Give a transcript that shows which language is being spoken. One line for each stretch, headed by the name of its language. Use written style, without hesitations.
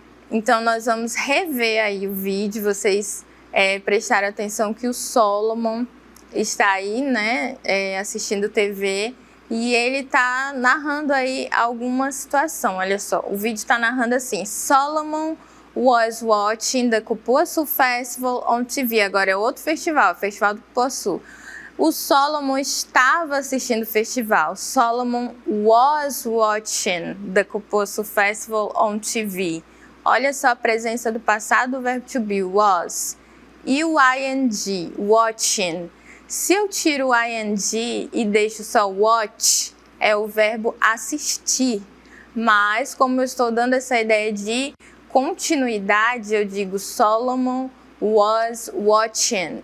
Portuguese: Então, nós vamos rever aí o vídeo, vocês prestaram atenção que o Solomon está aí, né, assistindo TV, e ele está narrando aí alguma situação. Olha só, o vídeo está narrando assim:
English: Solomon was watching the Cupuaçu Festival on TV.
Portuguese: Agora é outro festival, o Festival do Cupuaçu. O Solomon estava assistindo o festival.
English: Solomon was watching the Cupuaçu Festival on TV.
Portuguese: Olha só a presença do passado do verbo to be, was. E o ing, watching. Se eu tiro o ing e deixo só watch, é o verbo assistir. Mas, como eu estou dando essa ideia de continuidade, eu digo
English: Solomon was watching.